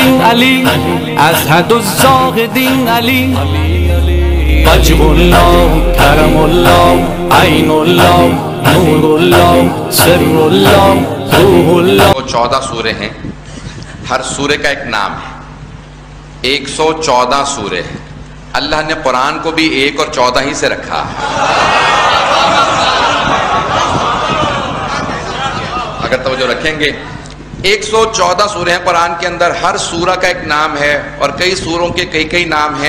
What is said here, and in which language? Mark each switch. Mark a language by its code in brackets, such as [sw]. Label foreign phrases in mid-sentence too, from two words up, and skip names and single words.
[ar] علی، ازهد الزاهدین علی، وجه الله، کرم الله، عین الله، نور الله، سر الله، روح الله. [ur] 14 سورے ہیں، ہر سورے کا ایک نام ہے. 114 سورے ہیں. اللہ نے قرآن کو بھی 1 اور 14 ہی سے رکھا ہے. اگر توجہ رکھیں گے 114 سورے ہیں قرآن کے اندر، ہر سورہ کا ایک نام ہے، اور کئی سوروں کے کئی نام ہیں.